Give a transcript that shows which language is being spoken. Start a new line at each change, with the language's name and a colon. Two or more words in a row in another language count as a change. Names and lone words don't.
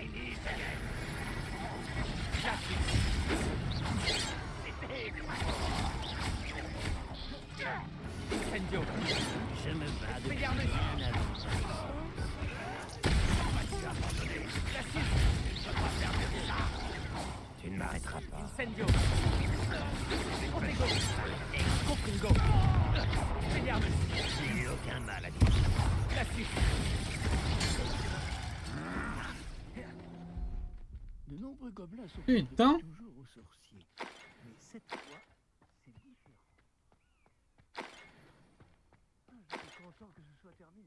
French: Incendio. Je me bats de Expelliarmus. Tu ne m'arrêteras pas. Incendio. Protego. Compringo. Expelliarmus. Je n'ai aucun mal à dire. La suite. De nombreux gobelins sont Putain. toujours aux sorciers. Mais cette fois, c'est différent. Je suis content que ce soit terminé.